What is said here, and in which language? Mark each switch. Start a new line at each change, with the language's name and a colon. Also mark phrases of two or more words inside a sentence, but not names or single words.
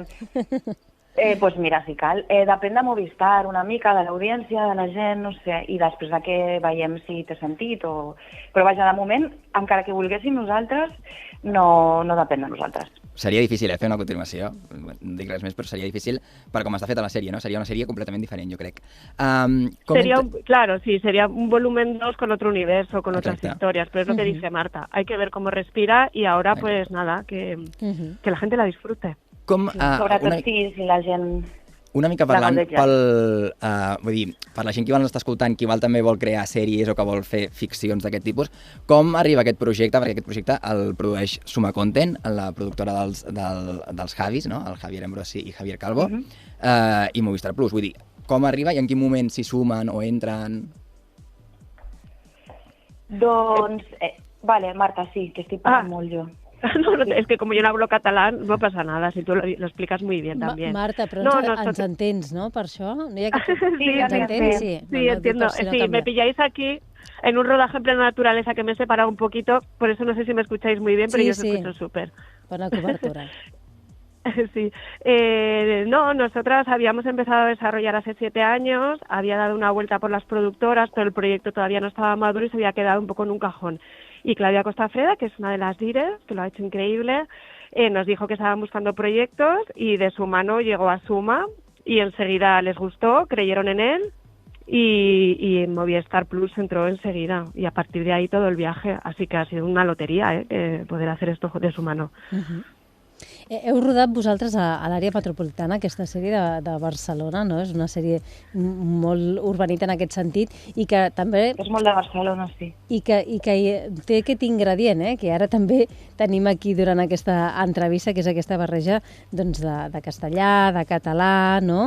Catalan: Doncs mira, si cal, depèn de Movistar una mica, de l'audiència, de la gent, no sé, i després de que veiem si té sentit o... Però vaja, de moment, encara que volguéssim nosaltres, no depèn de nosaltres. Seria difícil fer una continuació, no dic res més, però seria difícil per com està feta la sèrie, ¿no? Seria una sèrie completament diferent, jo crec.
Spanish: Sería un volumen 2 con otro universo, con otras historias, pero es lo que dice Marta. Hay que ver cómo respira y ahora, pues nada, que la gente la disfrute.
Catalan: Sobretot si la gent... Una mica parlant vull dir, per la gent que ens està escoltant, qui també vol crear sèries o que vol fer ficcions d'aquest tipus, com arriba aquest projecte? Perquè aquest projecte el produeix Suma Content, la productora dels Javis, no? El Javier Ambrosi i Javier Calvo, i Movistar Plus. Vull dir, com arriba i en quin moment s'hi sumen o entren? Doncs, vale, Marta, sí, que estic parlant molt jo.
Spanish: No, es que como yo no hablo catalán, no pasa nada, si tú lo explicas muy bien también.
Catalan: Marta, però ens entens, no, per això?
Spanish: Sí, entiendo. Sí, me pilláis aquí en un rodaje en plena naturaleza que me he separado un poquito, por eso no sé si me escucháis muy bien, pero yo os escucho súper. Buena cobertura. Sí. Nosotras habíamos empezado a desarrollar hace 7 años, había dado una vuelta por las productoras, pero el proyecto todavía no estaba maduro y se había quedado un poco en un cajón. Y Claudia Costafreda, que es una de las líderes, que lo ha hecho increíble, nos dijo que estaban buscando proyectos y de su mano llegó a Suma y enseguida les gustó, creyeron en él y Movistar Plus entró enseguida y a partir de ahí todo el viaje, así que ha sido una lotería poder hacer esto de su mano.
Catalan: Heu rodat vosaltres a l'àrea metropolitana, aquesta sèrie de Barcelona, no? És una sèrie molt urbanita en aquest sentit i que també... És molt de Barcelona, sí. I que té aquest ingredient, que ara també tenim aquí durant aquesta entrevista, que és aquesta barreja doncs, de castellà, de català, no?